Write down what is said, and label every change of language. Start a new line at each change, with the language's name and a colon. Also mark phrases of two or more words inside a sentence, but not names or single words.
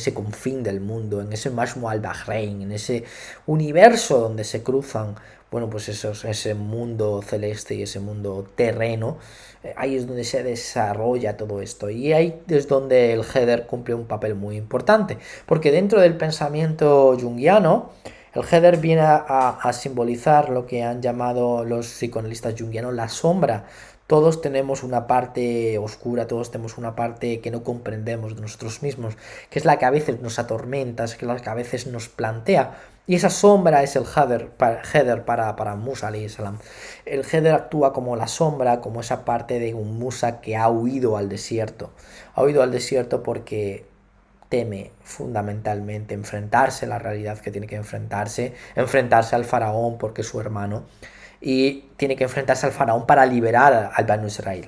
Spanish: ese confín del mundo, en ese Majmu al-Bahrein, en ese universo donde se cruzan, bueno, pues ese mundo celeste y ese mundo terreno, ahí es donde se desarrolla todo esto, y ahí es donde el Heder cumple un papel muy importante, porque dentro del pensamiento junguiano, el Heder viene a simbolizar lo que han llamado los psicoanalistas junguianos la sombra. Todos tenemos una parte oscura, todos tenemos una parte que no comprendemos de nosotros mismos, que es la que a veces nos atormenta, que es la que a veces nos plantea. Y esa sombra es el Heder para Musa
Arabic: عليه السلام.
Spanish: El Heder actúa como la sombra, como esa parte de un Musa que ha huido al desierto. Ha huido al desierto porque teme fundamentalmente enfrentarse a la realidad que tiene que enfrentarse al faraón porque es su hermano, y tiene que enfrentarse al faraón para liberar al Banu Israel.